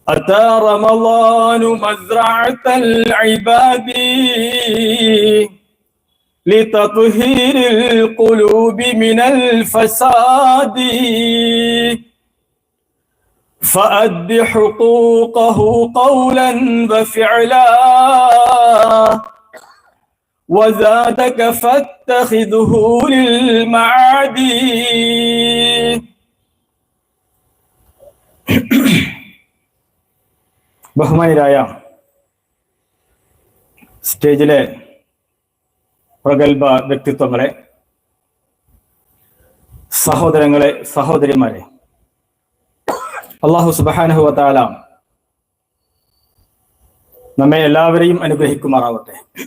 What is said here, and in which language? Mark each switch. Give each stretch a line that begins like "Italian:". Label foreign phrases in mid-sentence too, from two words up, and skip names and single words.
Arabic: أتى رمضان مزرعة العباد لتطهير القلوب من الفساد فأد حقوقه قولا وفعلا وزادك فاتخذه للمعاد.
Malayalam: ബഹുമാനിരായ സ്റ്റേജിലെ പ്രഗത്ഭ വ്യക്തിത്വങ്ങളെ, സഹോദരങ്ങളെ, സഹോദരിമാരെ,
Arabic: الله سبحانه وتعالى
Malayalam: നമ്മെ എല്ലാവരെയും അനുഗ്രഹിക്കുമാറാവട്ടെ.